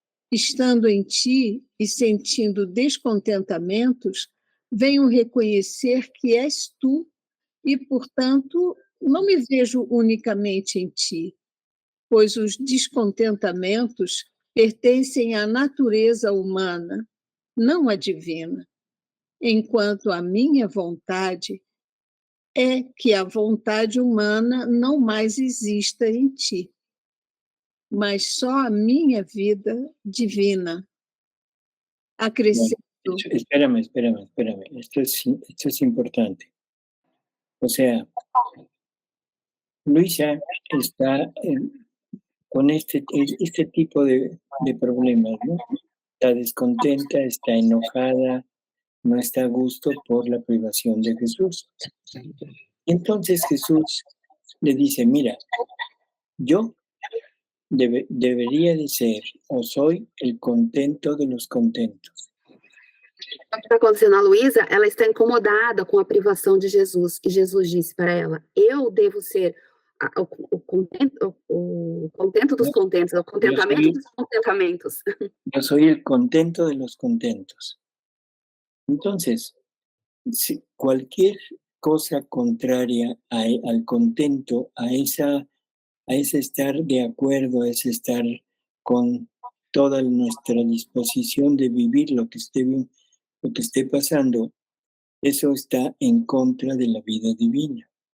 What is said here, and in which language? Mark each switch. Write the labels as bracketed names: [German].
[Portuguese] Estando em ti e sentindo descontentamentos, venho reconhecer que és tu e, portanto, não me vejo unicamente em ti, pois os descontentamentos pertencem à natureza humana, não à divina, enquanto a minha vontade é que a vontade humana não mais exista em ti, mas só a minha vida divina. Acrescento. [Spanish] Espérame. Esto es importante. O sea, Luisa está con este tipo de problemas, ¿no? Está descontenta, está enojada, no está a gusto por la privación de Jesús. Entonces Jesús le dice, mira, yo debería de ser o soy el contento de los contentos. [Portuguese] O que está acontecendo a Luísa, ela está incomodada com a privação de Jesus, e Jesus disse para ela, eu devo ser o contento dos contentos, o contentamento dos contentamentos. [Spanish] Yo soy el contento de los contentos. Entonces, si cualquier cosa contraria al contento, a ese estar de acuerdo, a ese estar con toda nuestra disposición de vivir lo que esté pasando, eso está en contra de la vida divina.